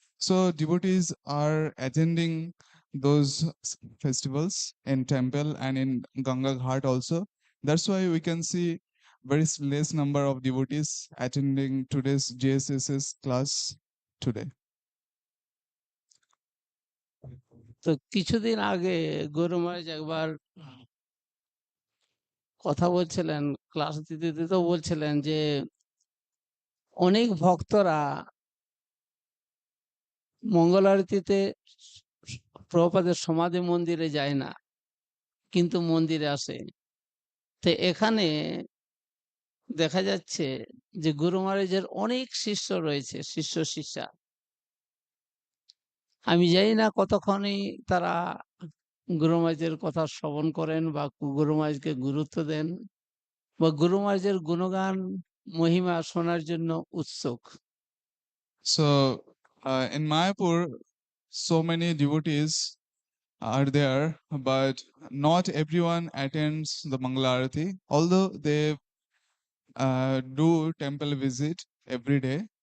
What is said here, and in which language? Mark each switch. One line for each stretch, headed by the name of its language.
English: So devotees are attending those festivals in temple and in Ganga Ghat also. That's why we can see very less number of devotees attending today's JSS's class today.
Bangla: তো কিছুদিন আগে গুরু মহারাজ একবার কথা বলছিলেন, class দিতে দিতেও বলছিলেন যে অনেক ভক্তরা মঙ্গল আরতিতে প্রভুপাদের সমাধি মন্দিরে যায় না, কিন্তু মন্দিরে আসে। তো এখানে দেখা যাচ্ছে যে গুরু মহারাজের অনেক শিষ্য রয়েছে, শিষ্য শিষ্যা। আমি জানি না কতক্ষণই তারা গুরু মহারাজের কথা শ্রবণ করেন বা গুরু মহারাজকে গুরুত্ব দেন বা গুরু মহারাজের গুণগান মহিমা শোনার জন্য উৎসুক।
English: So in Mayapur, so many devotees are there, but not everyone attends the Mangalarati, although they do temple visit every day.